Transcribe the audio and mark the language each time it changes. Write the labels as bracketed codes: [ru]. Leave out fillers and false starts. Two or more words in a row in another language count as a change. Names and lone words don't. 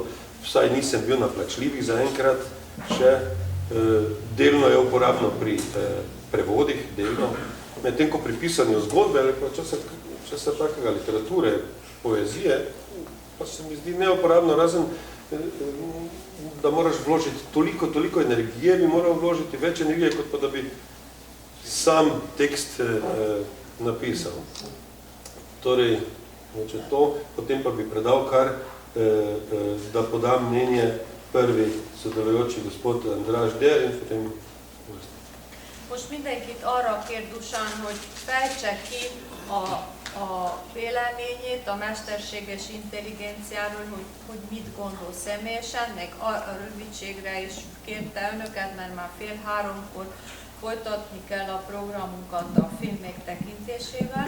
[sl] vsaj nisem bil na plačljivih zaenkrat, še delno je uporabno pri prevodih, delno, medtem ko pri pisanju zgodbe ali pa česa takega literature, poezije, pa se mi zdi neuporabno, razen da moraš vložiti toliko energije, bi moral vložiti več energije, kot pa da bi sam tekst napisal. Torej, to, potem pa bi predal kar, da podam mnenje prvi sodelujoči gospod Andraž Der, in potem [hu] most mindenkit arra kér Dusan, hogy fejtse ki a véleményét a mesterséges intelligenciáról, hogy mit gondol személyesen, meg a rövidségre is kérte önöket, mert már 2:30 folytatni kell a programunkat a filmek tekintésével.